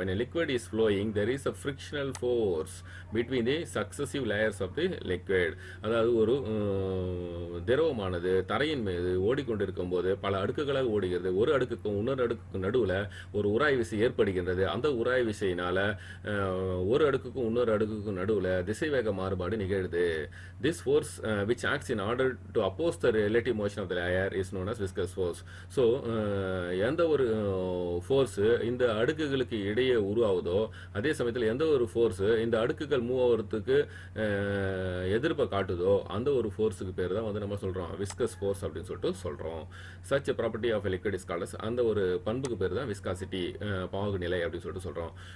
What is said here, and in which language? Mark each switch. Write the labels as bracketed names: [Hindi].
[English] when a liquid is flowing there is a frictional force between the successive layers of the liquid. [Tamil] அதாவது ஒரு திரவமானது தரையின் மீது ஓடிக்கொண்டிருக்கும் போது பல அடுக்குகளாக ஓடுகிறது. ஒரு அடுக்குக்கும் இன்னொரு அடுக்குக்கும் நடுவில் ஒரு உராய் விசை ஏற்படுகின்றது. அந்த உராய் விசையினால ஒரு அடுக்குக்கும் இன்னொரு அடுக்குக்கும் நடுவில் திசைவேக மாறுபாடு நிகழுது. [English] this force which acts in order to oppose the relative motion of the layer is known as viscous force. [Tamil] So எந்த ஒரு ஃபோர்ஸ் இந்த அடுக்குகளுக்கு இடையே உருவாகுதோ அதே சமயத்தில் எந்த ஒரு ஃபோர்ஸ் இந்த அடுக்குகள் மூவ் ஆகிறதுக்கு எதிர்ப்பை காட்டுதோ அந்த ஒரு ஃபோர்ஸுக்கு பேர் தான் வந்து நம்ம சொல்கிறோம் விஸ்கஸ் ஃபோர்ஸ் அப்படின்னு சொல்லிட்டு சொல்கிறோம். [English] such property of liquid is called, [Tamil] அந்த ஒரு பண்புக்கு பேர் தான் விஸ்காசிட்டி, பாகுநிலை அப்படின்னு சொல்லிட்டு சொல்கிறோம்.